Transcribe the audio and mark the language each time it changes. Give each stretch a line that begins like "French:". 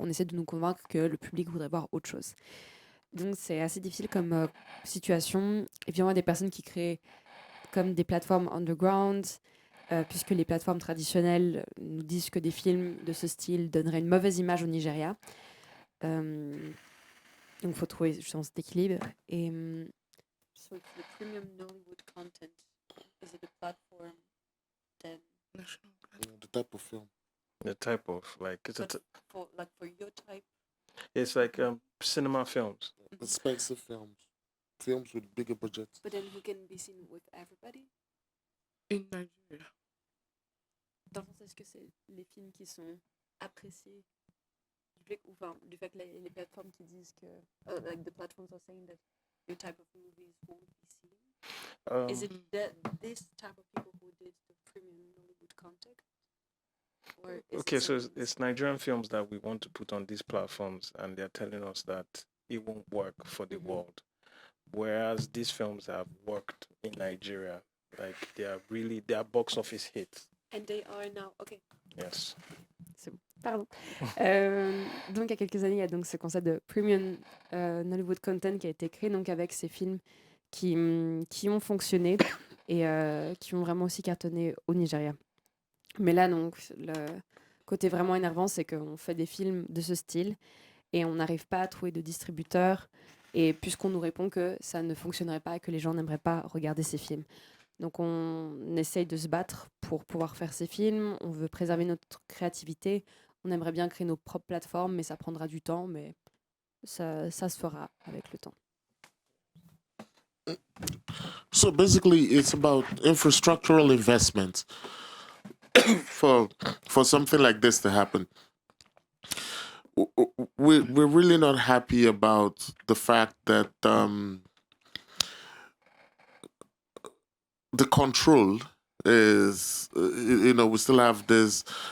French: On essaie de nous convaincre que le public voudrait voir autre chose. Donc c'est assez difficile comme situation. Et puis on a des personnes qui créent comme des plateformes underground, puisque les plateformes traditionnelles nous disent que des films de ce style donneraient une mauvaise image au Nigeria. Donc il faut trouver justement cet équilibre.
English: Et so it's the premium Nollywood content. Is it a platform then? The type of film. The type of like For your type. it's like cinema films. Expensive films. Films with bigger budgets. But then who can be seen with everybody? In Nigeria.
French: Dans le sens, est-ce que c'est les films qui sont appréciés du public ou enfin, du fait que les plateformes qui disent que
English: like the platforms are saying that your type of movies won't be seen? Is it this type of people who did the premium Nollywood content? Okay, so it's Nigerian films that we want to put on these platforms, and they're telling us that it won't work for the world. Whereas these films have worked in Nigeria, like they are box office hits. And they are now, okay. Yes.
French: Pardon. Donc, il y a quelques années, il y a donc ce concept de premium Nollywood content qui a été créé donc avec ces films qui ont fonctionné et qui ont vraiment aussi cartonné au Nigeria. Mais là, donc, le côté vraiment énervant, c'est qu'on fait des films de ce style et on n'arrive pas à trouver de distributeurs. Et puisqu'on nous répond que ça ne fonctionnerait pas et que les gens n'aimeraient pas regarder ces films. Donc on essaye de se battre pour pouvoir faire ces films. On veut préserver notre créativité. On aimerait bien créer nos propres plateformes, mais ça prendra du temps. Mais ça se fera avec le temps.
English: So basically, it's about infrastructural investment for something like this to happen. We're really not happy about the fact that the control is, we still have this.